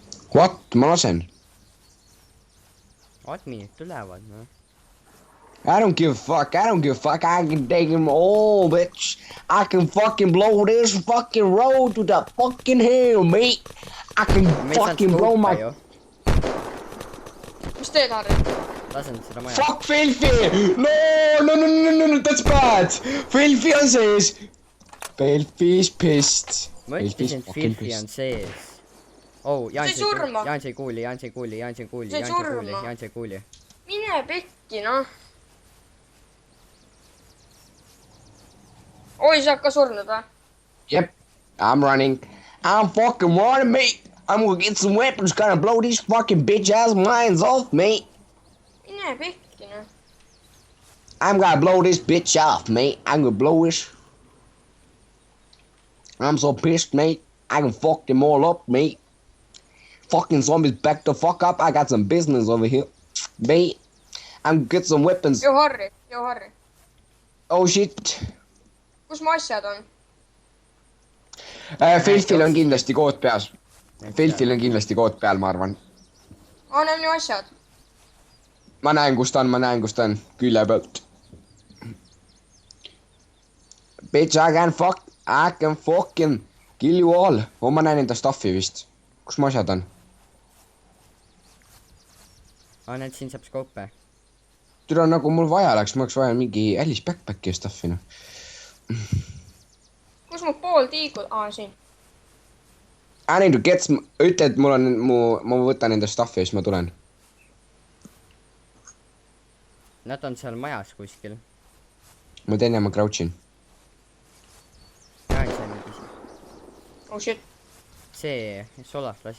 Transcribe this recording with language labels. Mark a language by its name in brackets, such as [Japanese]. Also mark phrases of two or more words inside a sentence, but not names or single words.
[English] What? [Estonian] Ma lasen. Adminid tulevad, noh. [English] I don't give a fuck. I don't give a fuck. I can take him all, bitch. I can fucking blow this fucking road to the fucking hell, mate. I can fucking blow my... [Estonian] Mis teed, Harri? Lasen seda maja. [English] Fuck Filfi! No, that's bad! [Estonian] Filfi on sees! [English] Filfi's pissed. [Estonian] Ma ütlesin, et Filfi on sees. Oh, Jaan sai kuuli. Mine pekki, noh. Oi, sa oled ka surnud, või? [English] Yep, I'm running. I'm fucking running, mate. I'm gonna get some weapons, gonna blow these fucking bitch-ass mines off, mate. [Estonian] Mine pekki, noh. [English] I'm gonna blow this bitch off, mate. I'm gonna blow this. I'm so pissed, mate. I can fuck them all up, mate. Fucking zombies back the fuck up. I got some business over here, mate. I'm gonna get some weapons. [Estonian] Joo, Harri. [English] Oh shit. [Estonian] Kus mu asjad on? Filfil on kindlasti kood peas. Filfil on kindlasti kood peal, ma arvan. Anna minu asjad. Ma näen, kus ta on. Külje pealt. [English] Bitch, I can fucking kill you all. [Estonian] Ma näen enda stuffi vist. Kus mu asjad on? Näed, siin saab skoope. Türa nagu mul vaja läks, ma oleks vaja mingi Alice backpacki ja stuffi, noh. Kus mu pool tiigud? Siin. [English] I need to get some... [Estonian] Ütle, et mul on... Ma võtan enda stuffi ja siis ma tulen. Nad on seal majas kuskil. Ma teen ja ma crouchin. Jaan sai mingi... [English] Oh shit. [Estonian] See Solaf lasi.